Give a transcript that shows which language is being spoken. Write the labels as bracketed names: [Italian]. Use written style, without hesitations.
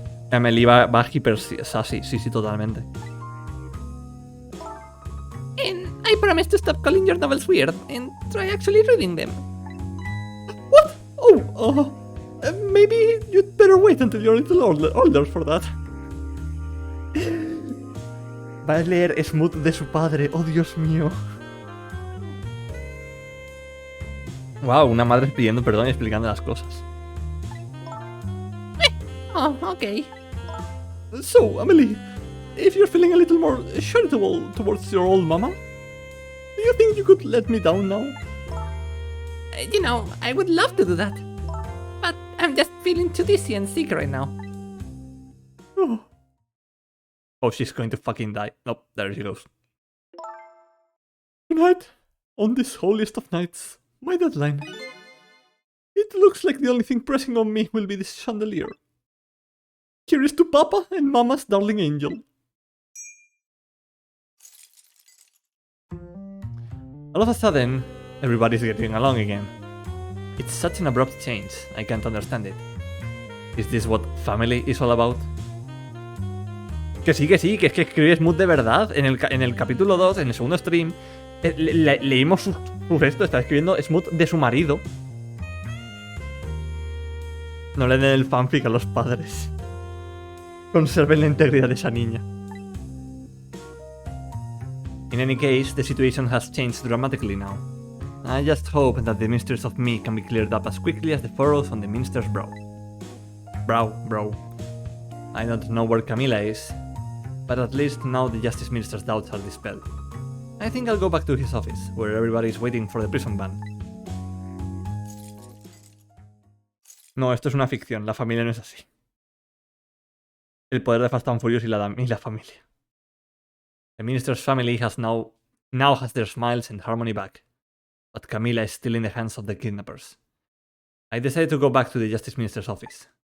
[Spanish] Amelie va [English] hyper sassy, [Spanish] sí, totalmente. [English] And I promise to stop calling your novels weird and try actually reading them. What? Oh, maybe you'd better wait until you're a little older for that. [Spanish] Va a leer Smooth de su padre, oh Dios mío. Wow, una madre pidiendo perdón y explicando las cosas. [English] Oh, okay. So, Amelie, if you're feeling a little more charitable towards your old mama, do you think you could let me down now? You know, I would love to do that. But I'm just feeling too dizzy and sick right now. Oh, she's going to fucking die. Nope, there she goes. Tonight, on this holiest of nights, my deadline. It looks like the only thing pressing on me will be this chandelier. Here's to Papa and Mama's darling angel. All of a sudden, everybody's getting along again. It's such an abrupt change, I can't understand it. Is this what family is all about? [Spanish] Que sí, que es que escribe Smooth de verdad. En el capítulo 2, en el segundo stream, leímos su resto, está escribiendo Smooth de su marido. No le den el fanfic a los padres. Conserven la integridad de esa niña. [English] In any case, the situation has changed dramatically now. I just hope that the mysteries of me can be cleared up as quickly as the furrows on the minister's brow. Bro. I don't know where Camilla is, but at least now the Justice Minister's doubts are dispelled. I think I'll go back to his office, where everybody is waiting for the prison ban. [Spanish] No, esto es una ficción, la familia no es así. El poder de Fast and Furious y la familia. [English] The minister's family has now has their smiles and harmony back, but Camilla is still in the hands of the kidnappers. I decided to go back to the Justice Minister's office.